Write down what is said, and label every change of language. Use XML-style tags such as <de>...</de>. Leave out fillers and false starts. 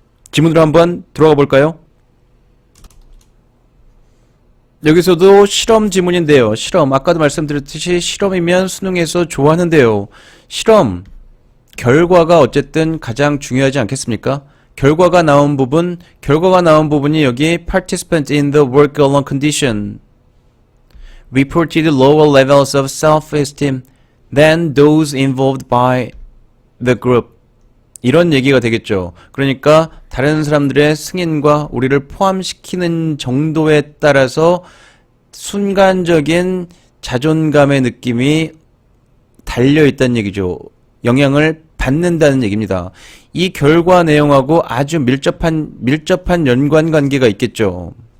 <ko>지문으로 한번 들어가 볼까요? 여기서도 실험 지문인데요. 실험, 아까도 말씀드렸듯이 실험이면 수능에서 좋아하는데요. 실험, 결과가 어쨌든 가장 중요하지 않겠습니까? 결과가 나온 부분이 여기</ko> <en>participants in the work alone condition reported lower levels of self-esteem than those involved by the group.</en> <ko>이런 얘기가 되겠죠. 그러니까 다른 사람들의 승인과 우리를 포함시키는 정도에 따라서 순간적인 자존감의 느낌이 달려있다는 얘기죠. 영향을 받는다는 얘기입니다. 이 결과 내용하고 아주 밀접한 연관관계가 있겠죠.</ko>